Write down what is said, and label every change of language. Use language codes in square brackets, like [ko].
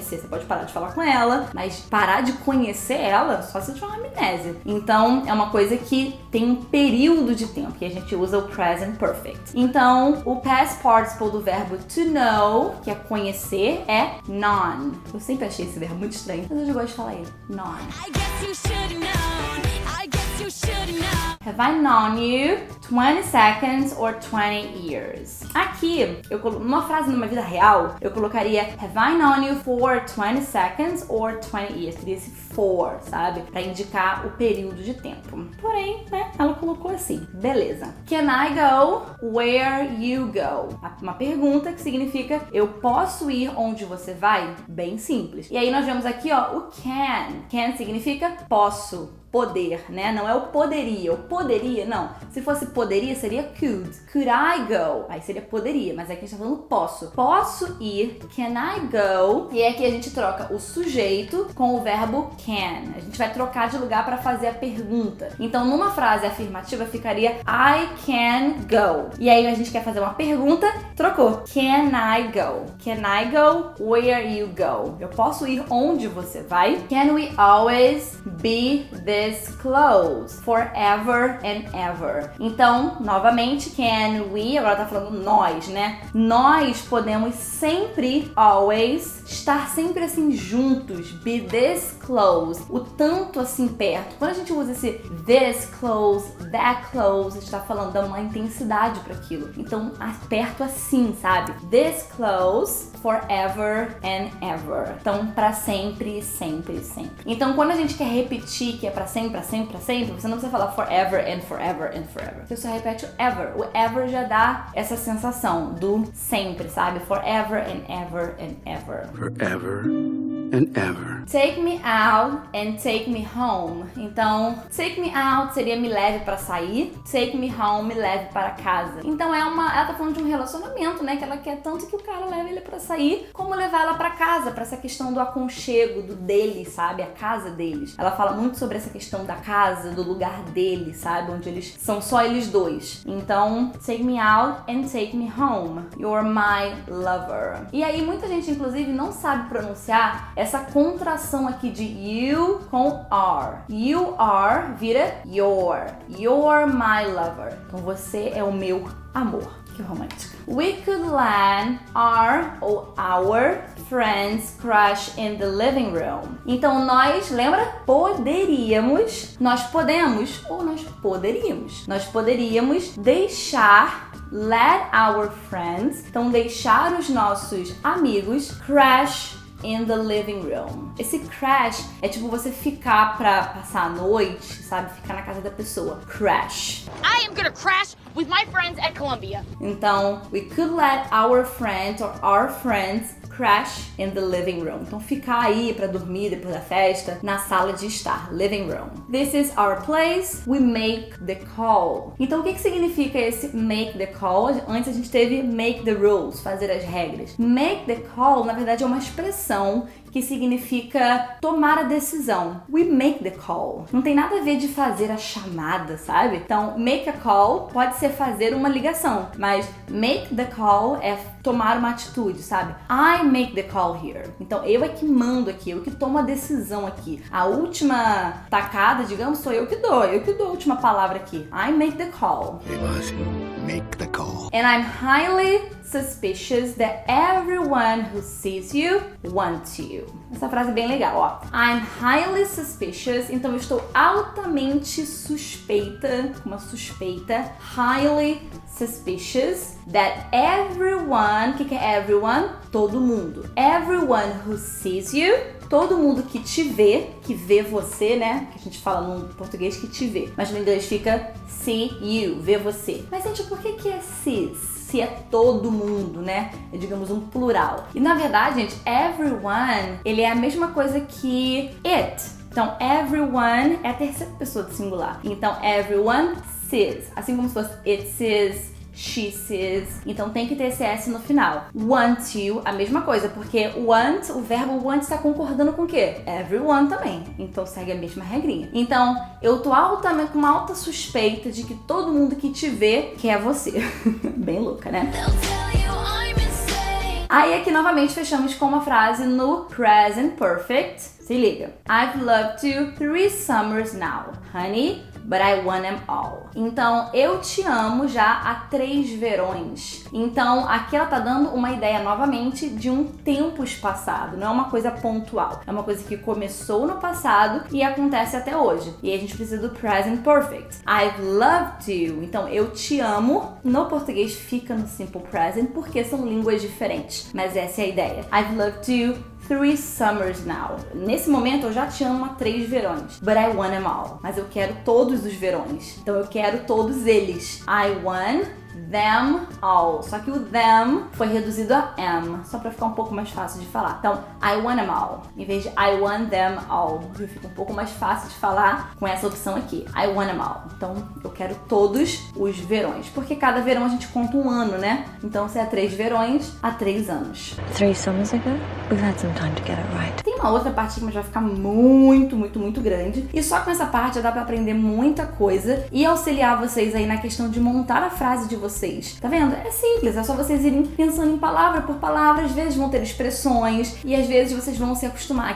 [pt] Você pode parar de falar com ela, mas parar de conhecer ela só se tiver uma amnésia. Então é uma coisa que tem um período de tempo que a gente usa o present perfect. Então o past participle do verbo to know, que é conhecer, é known. Eu sempre achei esse verbo muito estranho, mas hoje eu gosto de falar ele. [en] Known. I guess you should know. I guess you should know. Have I known you 20 seconds or 20 years? [pt] Aqui, numa frase numa vida real, eu colocaria [en] Have I known you for 20 seconds or 20 years? [pt] Teria esse for, sabe? Pra indicar o período de tempo. Porém, né, ela colocou assim. Beleza. [en] Can I go where you go? [pt] Uma pergunta que significa eu posso ir onde você vai? Bem simples. E aí nós vemos aqui, ó, o can. Can significa posso. Poder, né? Não é o poderia. O poderia, não. Se fosse poderia, seria could. [en] Could I go? [pt] Aí seria poderia, mas aqui a gente tá falando posso. Posso ir. [en] Can I go? [pt] E aqui a gente troca o sujeito com o verbo can. A gente vai trocar de lugar para fazer a pergunta. Então, numa frase afirmativa, ficaria [en] I can go. [pt] E aí a gente quer fazer uma pergunta, trocou. [en] Can I go? Can I go where you go? [pt] Eu posso ir onde você vai? [en] Can we always be this close forever and ever? [pt] Então, novamente, [en] can we, [pt] agora tá falando nós, né? Nós podemos sempre, always, estar sempre assim juntos, [en] be this close, [pt] o tanto assim perto. Quando a gente usa esse [en] this close, that close, [pt] a gente tá falando, dá uma intensidade para aquilo. Então, perto assim, sabe? [en] This close forever and ever. [pt] Então, pra sempre, sempre, sempre. Então, quando a gente quer repetir que é pra sempre, pra sempre, pra sempre, você não precisa falar [en] forever and forever and forever. [pt] Você só repete o ever. O ever já dá essa sensação do sempre, sabe? [en] Forever and ever and ever. Forever and ever. Take me out and take me home. [pt] Então, [en] take me out [pt] seria me leve pra sair. [en] Take me home, [pt] me leve para casa. Então, ela tá falando de um relacionamento, né? Que ela quer tanto que o cara leve ele pra sair, como levar ela pra casa, pra essa questão do aconchego, do dele, sabe? A casa deles. Ela fala muito sobre essa questão da casa, do lugar deles, sabe? Onde eles são só eles dois. Então, [en] take me out and take me home. You're my lover. [pt] E aí, muita gente, inclusive, não sabe pronunciar essa contração aqui de you com are. [en] You are [pt] vira [en] your. You're my lover. [pt] Então, você é o meu amor. Que romântica. [en] We could land our friend's crush in the living room. [pt] Então nós, lembra? Poderíamos, nós podemos ou nós poderíamos. Nós poderíamos deixar [en] let our friends, [pt] então deixar os nossos amigos [en] crush in the living room. [pt] Esse crash é tipo você ficar pra passar a noite, sabe? Ficar na casa da pessoa. Crash. [en] I am gonna crash with my friends at Columbia. [pt] Então, [en] we could let our friends or our friends crash in the living room. [pt] Então ficar aí pra dormir depois da festa na sala de estar, living room. [en] This is our place, we make the call. [pt] Então o que significa esse [en] make the call? [pt] Antes a gente teve [en] make the rules, [pt] fazer as regras. [en] Make the call, [pt] na verdade, é uma expressão que significa tomar a decisão. [en] We make the call. [pt] Não tem nada a ver de fazer a chamada, sabe? Então, [en] make a call [pt] pode ser fazer uma ligação, mas [en] make the call [pt] é tomar uma atitude, sabe? [en] I make the call here. [pt] Então, eu é que mando aqui, eu que tomo a decisão aqui. A última tacada, digamos, sou eu que dou a última palavra aqui. [en] I make the call. Hey, boss, make the call. And I'm highly suspicious that everyone who sees you wants you. [pt] Essa frase é bem legal, ó. [en] I'm highly suspicious, [pt] então eu estou altamente suspeita, uma suspeita, [en] highly suspicious that everyone, [pt] o que é everyone? Todo mundo. [en] Everyone who sees you, [pt] todo mundo que te vê, que vê você, né? Que a gente fala no português que te vê, mas no inglês fica [en] see you, [pt] vê você. Mas, gente, por que é sees? Se é todo mundo, né? É, digamos, um plural. E na verdade, gente, everyone, ele é a mesma coisa que it. Então, everyone é a terceira pessoa do singular. Então, [en] everyone sees. [pt] Assim como se fosse [en] it sees, she sees. [pt] Então tem que ter esse S no final. Want you, a mesma coisa, porque want, o verbo want está concordando com o quê? Everyone também. Então segue a mesma regrinha. Então eu tô com uma alta suspeita de que todo mundo que te vê quer você. Bem louca, né? [en] They'll tell you I'm insane. [pt] Aí aqui novamente fechamos com uma frase no present perfect. Se liga. [en] I've loved you 3 summers now, honey, but I want them all. [pt] Então, eu te amo já há 3 verões. Então, aqui ela tá dando uma ideia novamente de um tempos passado. Não é uma coisa pontual. É uma coisa que começou no passado e acontece até hoje. E aí a gente precisa do present perfect. [en] I've loved you. [pt] Então, eu te amo. No português fica no simple present porque são línguas diferentes. Mas essa é a ideia. [en] I've loved you 3 summers now. [pt] Nesse momento eu já te amo há 3 verões. [en] But I want them all. [pt] Mas eu quero todos os verões. Então eu quero todos eles. [en] I want them all. [pt] Só que o them foi reduzido a am, só pra ficar um pouco mais fácil de falar. [en] Então, I want them all. [pt] Em vez de [en] I want them all. [pt] Fica um pouco mais fácil de falar com essa opção aqui. [en] I want them all. [pt] Então, eu quero todos os verões. Porque cada verão a gente conta um ano, né? Então, se é 3 verões, há 3 anos. [en] 3 summers ago, we've had some time to get it right. [pt] Tem uma outra parte que vai ficar muito, muito, muito grande. E só com essa parte já dá pra aprender muita coisa e auxiliar vocês aí na questão de montar a frase de vocês. Tá vendo? É simples, é só vocês irem pensando em palavra por palavra. Às vezes vão ter expressões e às vezes vocês vão se acostumar.